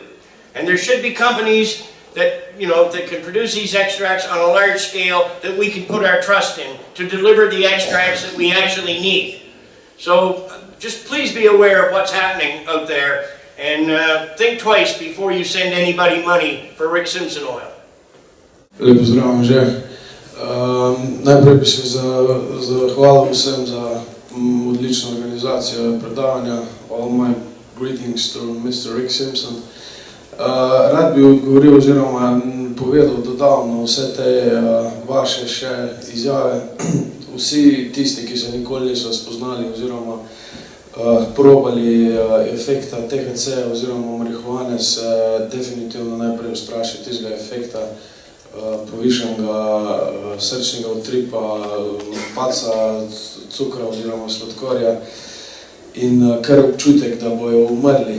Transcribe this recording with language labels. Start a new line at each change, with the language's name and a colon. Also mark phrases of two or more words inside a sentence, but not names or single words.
English: And there should be companies that, you know, that can produce these extracts on a large scale that we can put our trust in to deliver the extracts that we actually need. So just please be aware of what's happening out there and think twice before you send anybody money for Rick Simpson oil.
Slovenian: Lep pozdrav, že. Najprej bi se zahvalil vsem za odlično organizacijo predavanja.
English: All my greetings to Mr. Rick Simpson.
Slovenian: Rad bi odgovoril oziroma povedal, dodal na vse te vaše še izjave. Vsi tisti, ki se nikoli niso spoznali oziroma probali efekta THC oziroma marihuane, se definitivno najprej ustraši tistega efekta povišanega srčnega utripa, padca cukra oziroma sladkorja in kar občutek, da bojo umrli.